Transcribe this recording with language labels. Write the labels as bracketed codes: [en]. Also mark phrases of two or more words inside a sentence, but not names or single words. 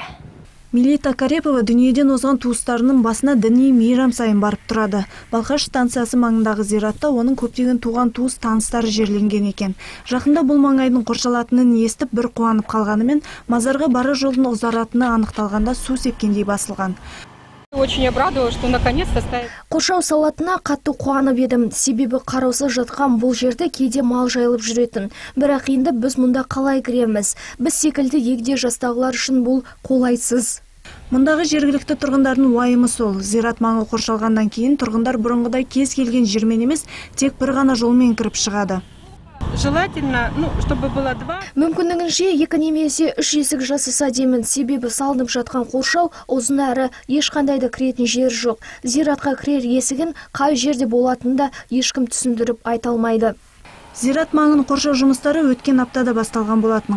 [kk] Милита Карепова дүниеден озған туыстарының басына діни мейрам сайын барып тұрады. Балқаш станциясы маңындағы зиратта оның көптеген туған туыс таныстары жерленген екен. Жақында бұл маңайдың қоршалатынын естіп бір қуанып қалғанымен, мазарға бара жолдың ұзаратыны анықталғанда су сепкендей басылған. [ru] Очень обрадовалась, что наконец-то ставит. [kk] Қоршау салатына қатты қуанып едім, себебі қараусыз жатқан бұл жерде кейде мал жайылып жүретін. Бірақ енді біз мұнда қалай кіреміз? Біз секілді егде жастағылар үшін бұл қолайсыз. Мұндағы жергілікті тұрғындардың уайымы сол. Зират маңы қоршалғаннан кейін тұрғындар бұрынғыдай кез келген жермен емес, тек бір ғана жолмен кіріп шығады. [ru] Желательно, чтобы было 2. [kk] Мүмкіндігінше 2 немесе 3 есік жасаса деймін, себебі салынып жатқан қоршау ұзын әрі ешқандай да кіретін жер жоқ. Зиратқа кірер есігін қай жерде болатынында ешкім түсіндіріп айта алмайды. Зират маңын қоршау жұмыстары өткен аптада басталған болатын.